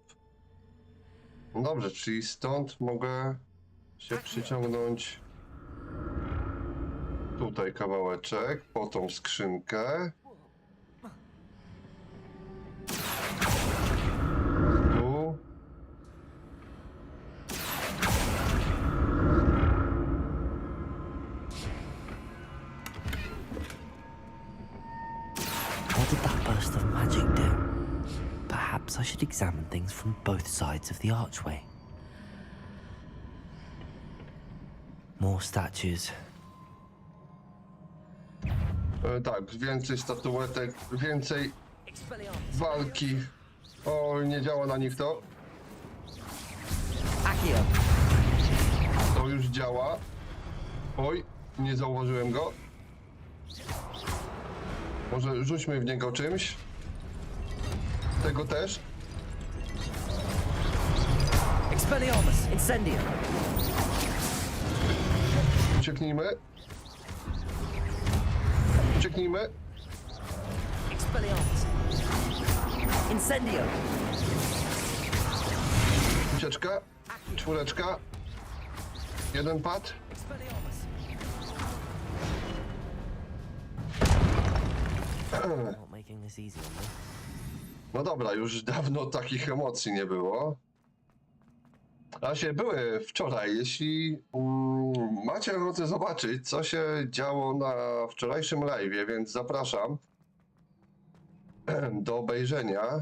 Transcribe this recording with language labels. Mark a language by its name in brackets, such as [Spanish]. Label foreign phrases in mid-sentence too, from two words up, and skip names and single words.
[Polish] No dobrze, czyli stąd mogę się przyciągnąć tutaj kawałeczek, po tą skrzynkę. Tu. [English] What did that burst of magic do? Perhaps I should examine things from both sides of the archway. More statues. [Polish] Tak, więcej statuetek, więcej walki. O, nie działa na nich to. To już działa. Oj, nie zauważyłem go. Może rzućmy w niego czymś. Tego też. [Latin] Expelliarmus, incendium. [Polish] Ucieknijmy. Ucieknijmy. [Latin] Expelliarmus. Incendio. [Polish] Ucieczka. Czwóreczka. Jeden pad. [English] Not making this easy on me. [Polish] No dobra, już dawno takich emocji nie było. A się były wczoraj. Jeśli macie ochotę zobaczyć, co się działo na wczorajszym live'ie, więc zapraszam do obejrzenia.